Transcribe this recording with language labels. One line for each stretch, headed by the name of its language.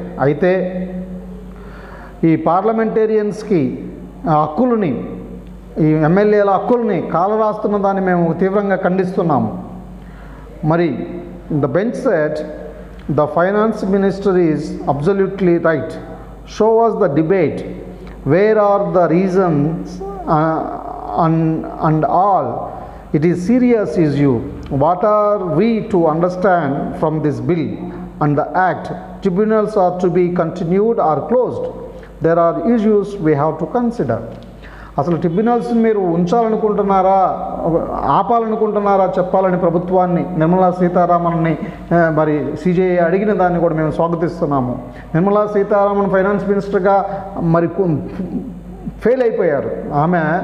Telugu: అయితే ఈ పార్లమెంటేరియన్స్కి హక్కులని, ఈ ఎమ్మెల్యేల హక్కుల్ని కాలరాస్తున్న దాన్ని మేము తీవ్రంగా ఖండిస్తున్నాము.
English: మరి the bench set the finance minister is absolutely right. Show us the debate. Where are the reasons and all? It is serious issue. What are we to understand from this bill and the act? Tribunals are to be continued or closed. There are issues we have to consider.
Telugu: అసలు tribunals మీరు ఉంచాలనుకుంటున్నారా, ఆపాలనుకుంటున్నారా చెప్పాలని ప్రభుత్వాన్ని, నిర్మలా సీతారామన్ని మరి CJI అడిగిన దాన్ని కూడా మేము స్వాగతిస్తున్నాము. Nirmala Sitharaman finance మినిస్టర్గా మరి ఫెయిల్ అయిపోయారు. ఆమె